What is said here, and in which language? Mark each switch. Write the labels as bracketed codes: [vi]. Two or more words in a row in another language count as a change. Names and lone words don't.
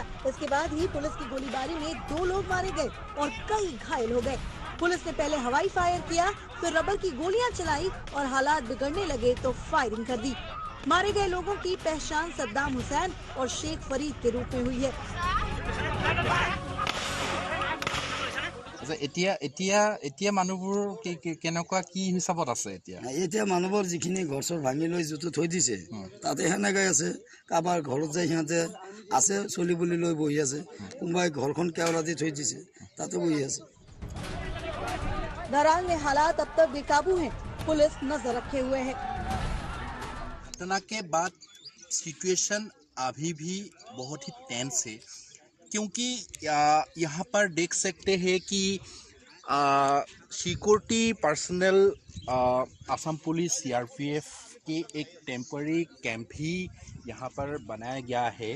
[hi] इसके बाद ही पुलिस की गोलीबारी में 2 लोग मारे गए और कई घायल हो गए। पुलिस ने पहले हवाई फायर किया, फिर रबर की गोलियां चलाई और हालात बिगड़ने लगे तो फायरिंग कर दी। मारे गए लोगों की पहचान सद्दाम हुसैन और शेख फरीद के रूप में हुई है। [as] এতিয়া মানুহবোৰ কেনেকুৱা কি হিচাপত আছে? এতিয়া মানুহবোৰ যিখিনি ঘৰ চৰ ভাঙি লৈ যিটো থৈ দিছে তাতে সেনেকাই আছে। কাৰোবাৰ ঘৰত যাই সিহঁতে আছে চলি বুলি লৈ বহি আছে, কোনোবাই ঘৰখন কেৱলা দি থৈ দিছে তাতে বহি আছে। [hi] दरांग में हालात अब तक बेकाबू हैं, पुलिस नजर रखे हुए है। घटना के बाद सिचुएशन अभी भी बहुत ही टेंस है, क्योंकि यहाँ पर देख सकते हैं कि [en] security personnel [hi] असम पुलिस CRPF के एक [en] temporary camp [hi] भी यहाँ पर बनाया गया है।